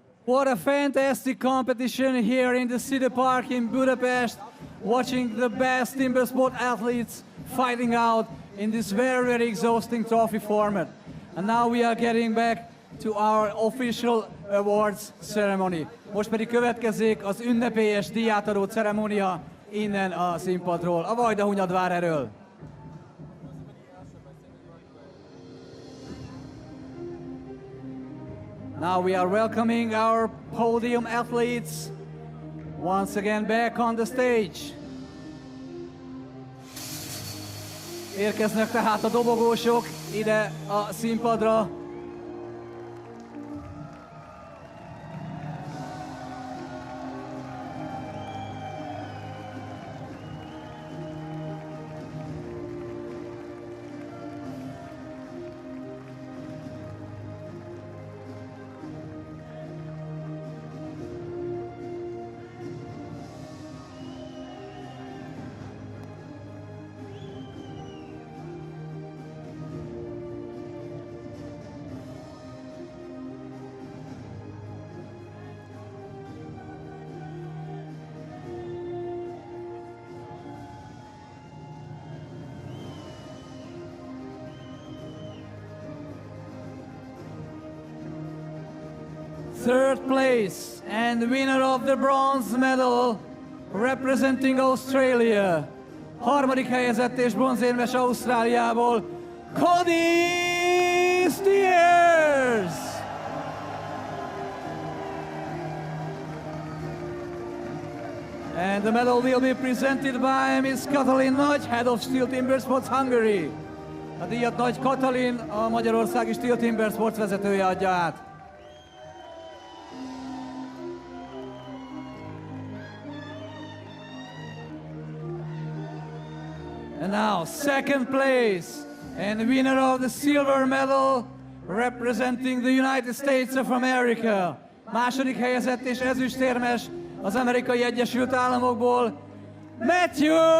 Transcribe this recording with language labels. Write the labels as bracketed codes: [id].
[en] What a fantastic competition here in the City Park in Budapest. Watching the best timber sport athletes fighting out in this very, very exhausting trophy format. And now we are getting back to our official awards ceremony. [hu] Most pedig következik az ünnepélyes díjátadó ceremónia innen a színpadról, a Vajdahunyadvár erről. [en] Now we are welcoming our podium athletes once again back on the stage. [hu] Érkeznek tehát a dobogósok ide a színpadra. [en] Third place and winner of the bronze medal representing Australia. [hu] Harmadik helyezett és bronzérmes Ausztráliából, Kody Steers! [en] And the medal will be presented by Miss Katalin Nagy, head of STIHL TIMBERSPORTS Hungary. [hu] A díjat Nagy Katalin, a magyarországi STIHL TIMBERSPORTS vezetője adja át. [en] And now, second place and winner of the silver medal representing the United States of America. [hu] Második helyezett és ezüstérmes az Amerikai Egyesült Államokból, Matyáš!